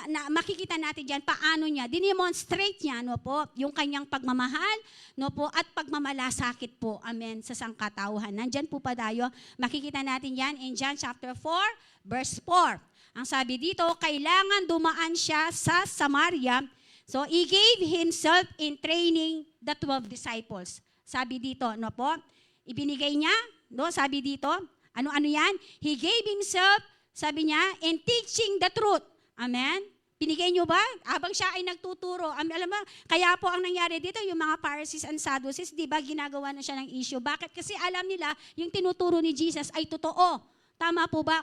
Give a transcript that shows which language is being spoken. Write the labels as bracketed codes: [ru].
[tl] Makikita natin diyan paano niya dinemonstrate niya, no po, yung kanyang pagmamahal, no po, at pagmamalasakit po, amen, sa sangkatauhan. Nandiyan po pa tayo. Makikita natin yan [en] in John chapter 4, verse 4. [tl] Ang sabi dito, kailangan dumaan siya sa Samaria. [en] So, He gave Himself in training the 12 disciples. [tl] Sabi dito, no po? Ibinigay niya, no? Sabi dito, ano-ano yan? [en] He gave Himself, [tl] sabi niya, [en] in teaching the truth. [tl] Amen? Binigay niyo ba? Habang siya ay nagtuturo. Alam mo, kaya po ang nangyari dito, yung mga Pharisees and Sadducees, di ba, ginagawa na siya ng issue. Bakit? Kasi alam nila, yung tinuturo ni Jesus ay totoo. Tama po ba?